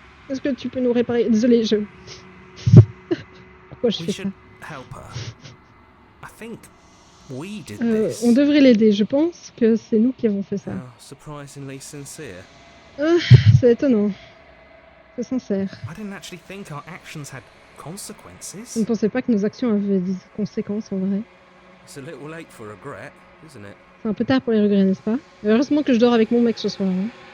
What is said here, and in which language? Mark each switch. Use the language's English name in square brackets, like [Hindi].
[French] Est-ce que tu peux nous réparer? Désolé, Pourquoi je [English] We [French] fais ça? [English] should help her. I think we did this. [French] On devrait l'aider, je pense que c'est nous qui avons fait ça. [English] How surprisingly sincere. [French] C'est étonnant. C'est sincère. [English] I didn't actually think our actions had consequences. [French] Je ne pensais pas que nos actions avaient des conséquences en vrai. [English] It's a little late for regret, isn't it? [French] C'est un peu tard pour les regrets, n'est-ce pas? Heureusement que je dors avec mon mec ce soir. Hein.